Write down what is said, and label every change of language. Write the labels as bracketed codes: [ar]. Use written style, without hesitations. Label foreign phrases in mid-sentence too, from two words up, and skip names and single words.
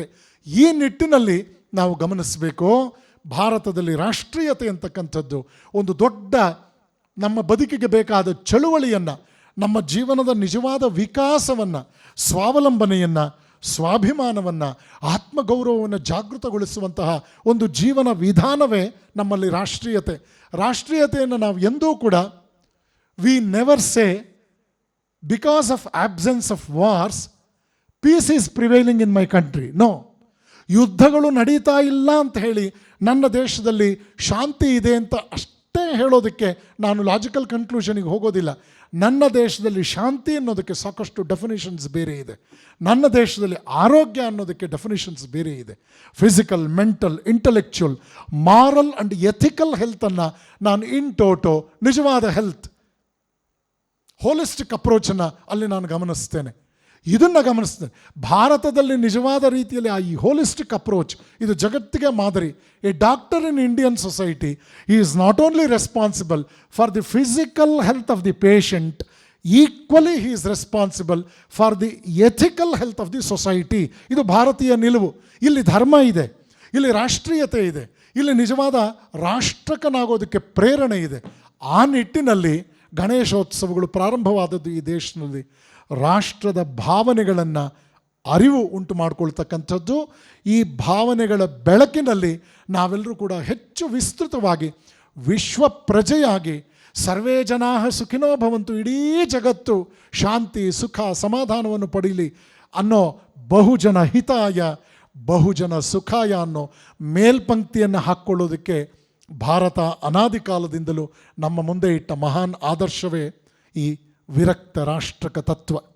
[kn] ಈ ನಿಟ್ಟಿನಲ್ಲಿ ನಾವು ಗಮನಿಸಬೇಕು, ಭಾರತದಲ್ಲಿ ರಾಷ್ಟ್ರೀಯತೆ ಅಂತಕ್ಕಂಥದ್ದು ಒಂದು ದೊಡ್ಡ ನಮ್ಮ ಬದುಕಿಗೆ ಬೇಕಾದ ಚಳುವಳಿಯನ್ನು, ನಮ್ಮ ಜೀವನದ ನಿಜವಾದ ವಿಕಾಸವನ್ನು, ಸ್ವಾವಲಂಬನೆಯನ್ನು, ಸ್ವಾಭಿಮಾನವನ್ನು, ಆತ್ಮಗೌರವವನ್ನು ಜಾಗೃತಗೊಳಿಸುವಂತಹ ಒಂದು ಜೀವನ ವಿಧಾನವೇ ನಮ್ಮಲ್ಲಿ ರಾಷ್ಟ್ರೀಯತೆ. ರಾಷ್ಟ್ರೀಯತೆಯನ್ನು ನಾವು ಎಂದೂ ಕೂಡ [en] we never say because of absence of wars peace is prevailing in my country. [kn] ನೋ, ಯುದ್ಧಗಳು ನಡೀತಾ ಇಲ್ಲ ಅಂತ ಹೇಳಿ ನನ್ನ ದೇಶದಲ್ಲಿ ಶಾಂತಿ ಇದೆ ಅಂತ ಅಷ್ಟೇ ಹೇಳೋದಕ್ಕೆ ನಾನು [en] logical conclusion [kn] ಹೋಗೋದಿಲ್ಲ. ನನ್ನ ದೇಶದಲ್ಲಿ ಶಾಂತಿ ಅನ್ನೋದಕ್ಕೆ ಸಾಕಷ್ಟು ಡೆಫಿನೇಷನ್ಸ್ ಬೇರೆ ಇದೆ. ನನ್ನ ದೇಶದಲ್ಲಿ ಆರೋಗ್ಯ ಅನ್ನೋದಕ್ಕೆ ಡೆಫಿನೇಷನ್ಸ್ ಬೇರೆ ಇದೆ. [en] physical, mental, intellectual, moral and ethical health ನಾನು [la] in toto [en] ನಿಜವಾದ health, holistic approach [kn] ಅಲ್ಲಿ ನಾನು ಗಮನಿಸ್ತೇನೆ. ಇದನ್ನು ಗಮನಿಸ್ತೇನೆ. ಭಾರತದಲ್ಲಿ ನಿಜವಾದ ರೀತಿಯಲ್ಲಿ ಈ [en] holistic approach [kn] ಇದು ಜಗತ್ತಿಗೆ ಮಾದರಿ. [en] a doctor in Indian society is not only responsible for the physical health of the patient, equally he is responsible for the ethical health of the society. [kn] ಇದು ಭಾರತೀಯ ನಿಲುವು. ಇಲ್ಲಿ ಧರ್ಮ ಇದೆ, ಇಲ್ಲಿ ರಾಷ್ಟ್ರೀಯತೆ ಇದೆ, ಇಲ್ಲಿ ನಿಜವಾದ ರಾಷ್ಟ್ರಕನಾಗೋದಕ್ಕೆ ಪ್ರೇರಣೆ ಇದೆ. ಆ ನಿಟ್ಟಿನಲ್ಲಿ ಗಣೇಶೋತ್ಸವಗಳು ಪ್ರಾರಂಭವಾದದ್ದು ಈ ದೇಶದಲ್ಲಿ ರಾಷ್ಟ್ರದ ಭಾವನೆಗಳನ್ನು ಅರಿವು ಉಂಟು ಮಾಡಿಕೊಳ್ತಕ್ಕಂಥದ್ದು. ಈ ಭಾವನೆಗಳ ಬೆಳಕಿನಲ್ಲಿ ನಾವೆಲ್ಲರೂ ಕೂಡ ಹೆಚ್ಚು ವಿಸ್ತೃತವಾಗಿ ವಿಶ್ವ ಪ್ರಜೆಯಾಗಿ [sa] ಸರ್ವೇ ಜನಾಃ ಸುಖಿನೋ ಭವಂತು, [kn] ಇಡೀ ಜಗತ್ತು ಶಾಂತಿ, ಸುಖ, ಸಮಾಧಾನವನ್ನು ಪಡೀಲಿ ಅನ್ನೋ [sa] ಬಹುಜನ ಹಿತಾಯ ಬಹುಜನ ಸುಖಾಯ [kn] ಅನ್ನೋ ಮೇಲ್ಪಂಕ್ತಿಯನ್ನು ಹಾಕ್ಕೊಳ್ಳೋದಕ್ಕೆ ಭಾರತ ಅನಾದಿ ಕಾಲದಿಂದಲೂ ನಮ್ಮ ಮುಂದೆ ಇಟ್ಟ ಮಹಾನ್ ಆದರ್ಶವೇ ಈ ವಿರಕ್ತ ರಾಷ್ಟ್ರಕ ತತ್ವ.